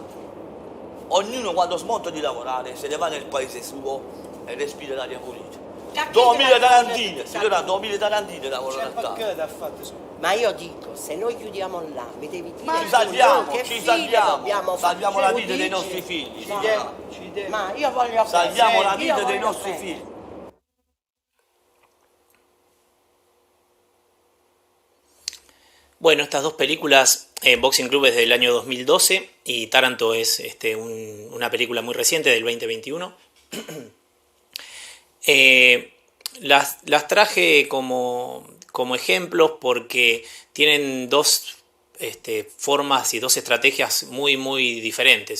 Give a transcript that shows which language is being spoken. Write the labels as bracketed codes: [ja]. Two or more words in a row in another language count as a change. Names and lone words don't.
[it] Ognuno quando smonta di lavorare se ne va nel paese suo e respira l'aria pulita. Cacchio 2000 della- tarantine, signora, 2000 tarantine lavorano a casa. Perché ha fatto su? Ma io dico, se noi chiudiamo là, mi devi dire Ci tu, salviamo, che ci fine salviamo, dobbiamo fare. salviamo la Tu vita dei dici? nostri figli. Ci signora. deve- Ma io voglio Salviamo la bene, io vita dei voglio nostri bene. figli. [es] Bueno, estas dos películas, Boxing Club es del año 2012 y Taranto es una película muy reciente del 2021. Las traje como ejemplos porque tienen dos formas y dos estrategias muy, muy diferentes.